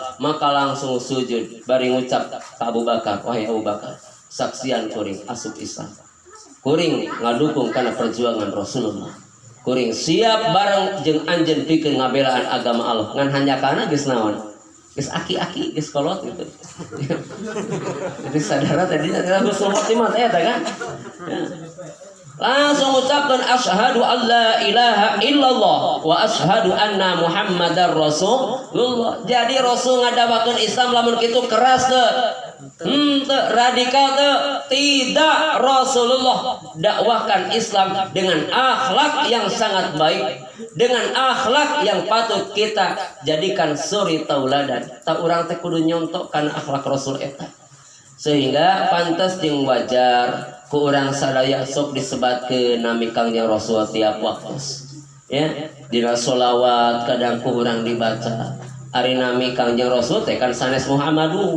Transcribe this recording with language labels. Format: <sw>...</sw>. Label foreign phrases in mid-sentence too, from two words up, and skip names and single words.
<su>Maka langsung sujud bari ngucap ka Abu Bakar, wahai Abu Bakar, saksian kuring asup Islam. Kuring ngadukung kana perjuangan Rasulullah. Kuring siap bareng jeung anjeun pikeun ngabelaan agama Allah. Ngan hanjakana geus naon? Geus aki-aki, geus kolot gitu. Jadi sadara tadi adalah geus kolot mah eta kan. Ya.</su> <id>Langsung ucapkan</id> <ar>أشهد أن لا إله إلا الله وأشهد أن محمدا رسول الله.</ar> <su>Jadi Rasul ngadawakeun Islam lamun kitu keras teu. Radikal teu.</su> <id>Tidak, Rasulullah dakwahkan Islam dengan akhlak yang sangat baik, dengan akhlak yang patut kita jadikan suri tauladan.</id> <su>Tak urang teh kudu nyontok kana akhlak Rasul eta. Sehingga pantas jeung wajar ku urang sadaya sok disebatkeun nami Kangjeng Rasul tiap waktu. Ya, dina sholawat kadang ku urang dibaca. Ari nami Kangjeng Rasul teh kan sanes Muhammadu.</su>